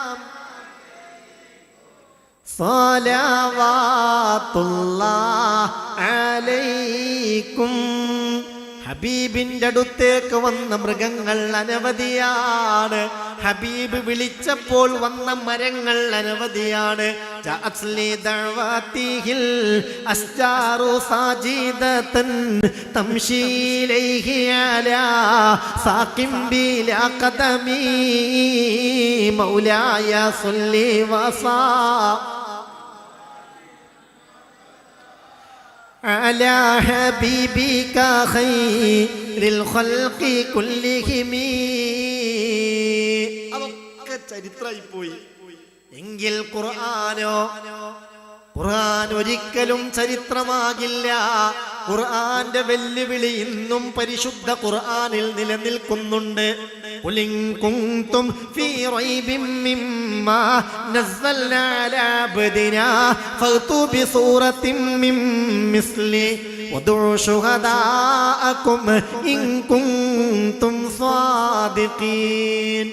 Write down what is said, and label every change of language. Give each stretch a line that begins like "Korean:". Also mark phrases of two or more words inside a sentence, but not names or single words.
Arabic: صلوات الله عليكم.
Malayalam: ഹബീബിന്റെ അടുത്തേക്ക് വന്ന മൃഗങ്ങൾ അനവധിയാണ്. ഹബീബ് വിളിച്ചപ്പോൾ വന്ന മരങ്ങൾ അനവധിയാണ്.
Arabic: مولاي صل وسلم على حبيبك خير الخلق كلهم.
Malayalam: അതൊക്കെ ചരിത്രമായി പോയി. എങ്കിൽ ഖുർആനോ? ഖുർആൻ ഒരിക്കലും ചരിത്രമാകില്ല. ഖുർആന്റെ വെല്ലുവിളി ഇന്നും പരിശുദ്ധ ഖുർആനിൽ നിലനിൽക്കുന്നുണ്ട്.
Arabic: قل إن كنتم في ريب مما نزلنا على عبدنا فأتوا بسورة من مثل وادعوا شهداءكم إن كنتم صادقين.